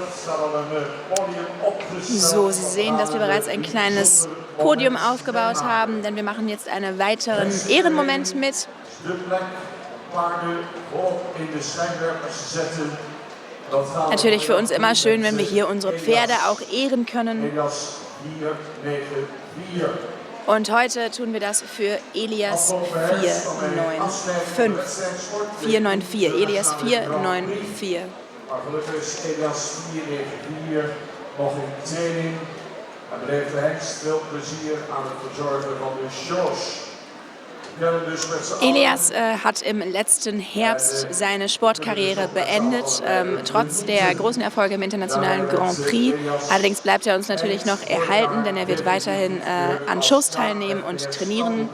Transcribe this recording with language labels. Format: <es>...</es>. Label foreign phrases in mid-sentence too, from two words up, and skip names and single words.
<nl>Er staat al een podium opgesteld.</nl> <de>So, Sie sehen, dass wir bereits ein kleines Podium aufgebaut haben, denn wir machen jetzt einen weiteren Ehrenmoment mit.</de> <nl>De plek paarden volop in de schijnwerpers zetten. Dat gaat</nl> <de>Natürlich für uns immer schön, wenn wir hier unsere Pferde auch ehren können. Elias 494. Und heute tun wir das für Elias 494. Elias 494.</de> <nl>Maar gelukkig is Elias 494 nog in training. Hij beleeft de hengst veel plezier aan het verzorgen van de shows.</nl> <de>Elias hat im letzten Herbst seine Sportkarriere beendet, trotz der großen Erfolge im internationalen Grand Prix. Allerdings bleibt er uns natürlich noch erhalten, denn er wird weiterhin an Shows teilnehmen und trainieren.</de>